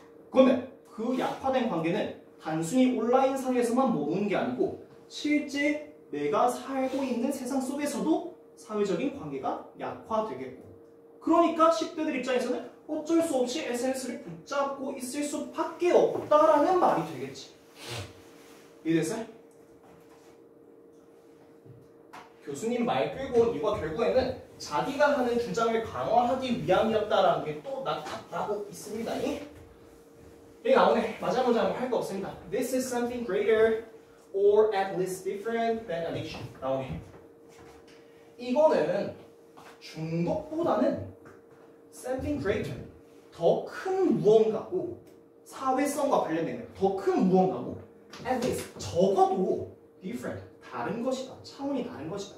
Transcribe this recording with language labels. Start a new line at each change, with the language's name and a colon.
Korean: 그러면 그 약화된 관계는 단순히 온라인상에서만 머무는 게 아니고 실제 내가 살고 있는 세상 속에서도 사회적인 관계가 약화되겠고 그러니까 10대들 입장에서는 어쩔 수 없이 SNS를 붙잡고 있을 수밖에 없다라는 말이 되겠지. 이해됐어요? 교수님 말 끌고 이거 결국에는 자기가 하는 주장을 강화하기 위함이었다라는 게 또 나타나고 있습니다. 여기 나오네. 마지막 문장은 할 거 없습니다.
English: This is something greater or at least different than addiction.
Korean: 나오네. 이거는 중독보다는
English: something greater,
Korean: 더 큰 무언가고 사회성과 관련된 더 큰 무언가고
English: at least
Korean: 적어도 different, 다른 것이다. 차원이 다른 것이다.